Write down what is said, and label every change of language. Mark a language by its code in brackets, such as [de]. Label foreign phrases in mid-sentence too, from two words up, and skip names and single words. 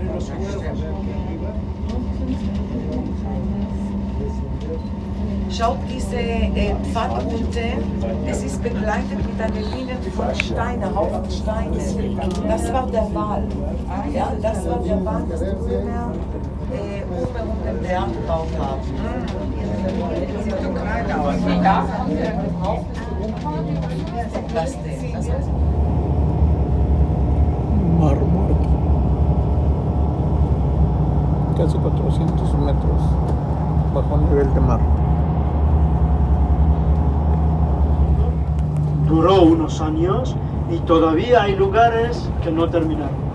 [de] Schaut diese Pfad unten, es ist begleitet mit einer Linie von Steinen, Haufen Steine. Das war der Wal. Ja, das war der Wal, das wir oben um den Berg gebaut haben. Sieht so klein aus. Das denn? [es] Mar Muerto. Casi 400 metros bajo el nivel de mar. duró unos años y todavía hay lugares que no terminaron.